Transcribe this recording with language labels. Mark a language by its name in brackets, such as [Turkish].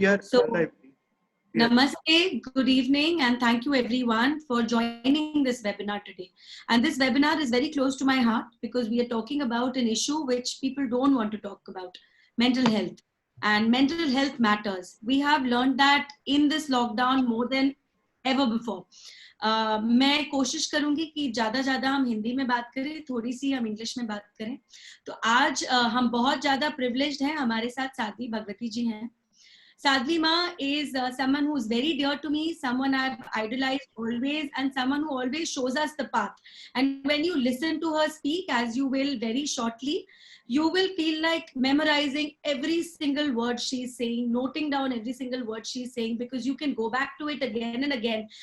[English] So, Namaste, good evening, and thank you everyone for joining this webinar today. And this webinar is very close to my heart because we are talking about an issue which people don't want to talk about, mental health. And mental health matters. We have learned that in this lockdown more than ever before. [Hindi] मैं कोशिश करूंगी कि ज्यादा हम हिंदी में बात करें, थोड़ी सी हम इंग्लिश में बात करें. तो आज हम बहुत ज्यादा प्रिविलेज्ड हैं. हमारे साथ साध्वी भगवती जी हैं. [English] Sadhvi Ma is someone who is very dear to me, someone I've idolized always, and someone who always shows us the path. And when you listen to her speak, as you will very shortly, you will feel like memorizing every single word she's saying, noting down every single word she's saying, because you can go back to it again and again.